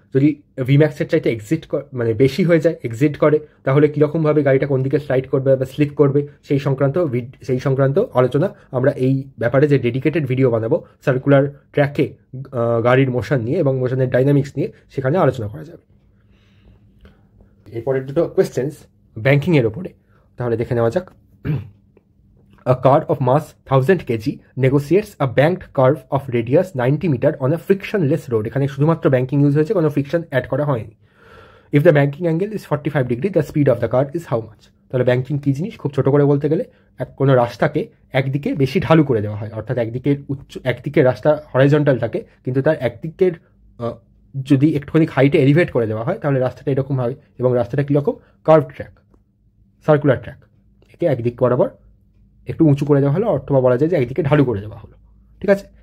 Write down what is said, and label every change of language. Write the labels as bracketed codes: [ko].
[bn] যদি ভিম্যাক্সের চাইতে মানে বেশি হয়ে যায়, এক্সিট করে, তাহলে কীরকমভাবে গাড়িটা কোন দিকে স্লাইড করবে বা স্লিপ করবে সেই সংক্রান্ত আলোচনা আমরা এই ব্যাপারে যে ডেডিকেটেড ভিডিও বানাবো সার্কুলার ট্র্যাকে গাড়ির মোশন নিয়ে এবং মোশনের ডাইনামিক্স নিয়ে, সেখানে আলোচনা করা যাবে। এরপরের দুটো কোয়েশ্চেন্স ব্যাংকিংয়ের ওপরে, তাহলে দেখে নেওয়া যাক। [en] A car of mass 1000 kg negotiates a banked curve of radius 90 meter on a frictionless road. [bn] এখানে শুধুমাত্র ব্যাংকিং ইউজ হয়েছে, কোনো ফ্রিকশন অ্যাড করা হয়নি। [en] If the banking angle is 45 degree, the speed of the car is how much? [bn] তাহলে banking কী জিনিস, খুব ছোট করে বলতে গেলে কোনো রাস্তাকে একদিকে বেশি ঢালু করে দেওয়া হয়, অর্থাৎ একদিকে রাস্তা হরাইজন্টাল থাকে, কিন্তু তার একদিকের যদি একটুখানি হাইটে এলিভেট করে দেওয়া হয় তাহলে রাস্তাটা এরকম হয়, এবং রাস্তাটা কীরকম, কার্ভ ট্র্যাক, সার্কুলার ট্র্যাক, একে একদিক বরাবর একটু উঁচু করে দেওয়া হলো, অথবা বলা যায় যে একদিকে ঢালু করে দেওয়া হলো, ঠিক আছে।